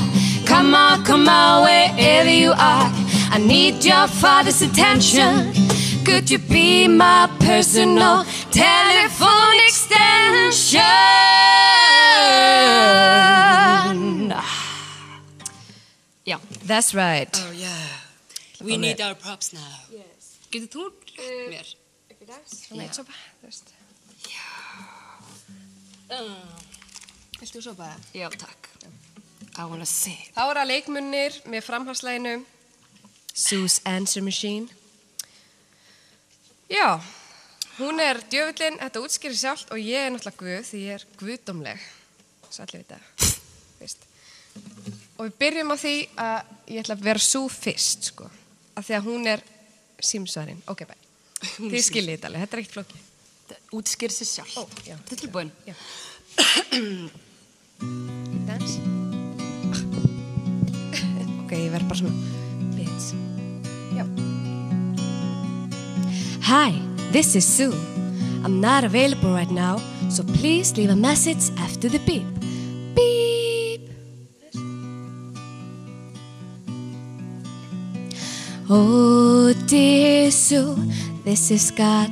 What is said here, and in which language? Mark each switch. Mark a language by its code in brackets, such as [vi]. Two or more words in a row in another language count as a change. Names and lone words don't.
[en] Come on, wherever you are. I need your Father's attention. Could you be my personal telephone extension? [is] Já. [en] That's right. Oh yeah. We need our props now. Yes. [is] Getur þú mér? Ekki dags, svona eitt sopa, þú veist. Viltu sopa? Já, takk. [en] I wanna see. [is] Þá er að leikmunnir með framhalslæginu Sue's Answer Machine. Já, hún er djöfullin, þetta útskýrir sjálft og ég er náttúrulega guð því ég er guðdómleg. Svo allir vita, veist. Og við byrjum á því að ég ætla að vera Sue fyrst, sko. Af því að hún er símsvarinn. Ok, bæ. Þið skiljið þetta alveg, þetta er ekkert flókið. Þetta útskýrir sér sjálf. Ó, já. Þetta er tilbúin. Já. Dans. Ok, ég verð bara svona bits. Já. [en] Hi, this is Sue. I'm not available right now, so please leave a message after the beep. Beep. Oh, dear Sue, this is God.